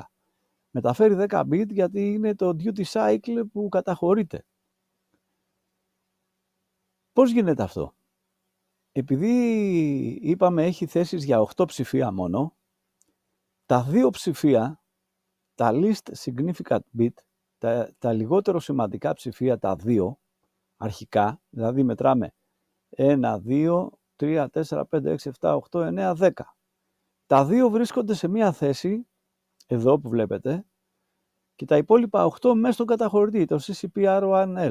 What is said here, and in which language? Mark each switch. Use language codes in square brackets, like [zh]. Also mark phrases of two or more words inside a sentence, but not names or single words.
[el] Μεταφέρει 10-bit γιατί είναι το duty cycle που καταχωρείται. Πώς γίνεται αυτό? Επειδή είπαμε έχει θέσεις για 8 ψηφία μόνο, τα 2 ψηφία, τα [en] least significant bit, [el] τα λιγότερο σημαντικά ψηφία, τα 2 αρχικά, δηλαδή μετράμε 1, 2, 3, 4, 5, 6, 7, 8, 9, 10. Τα 2 βρίσκονται σε μία θέση, εδώ που βλέπετε, και τα υπόλοιπα 8 μέσα στον καταχωρητή, το CCPR1L.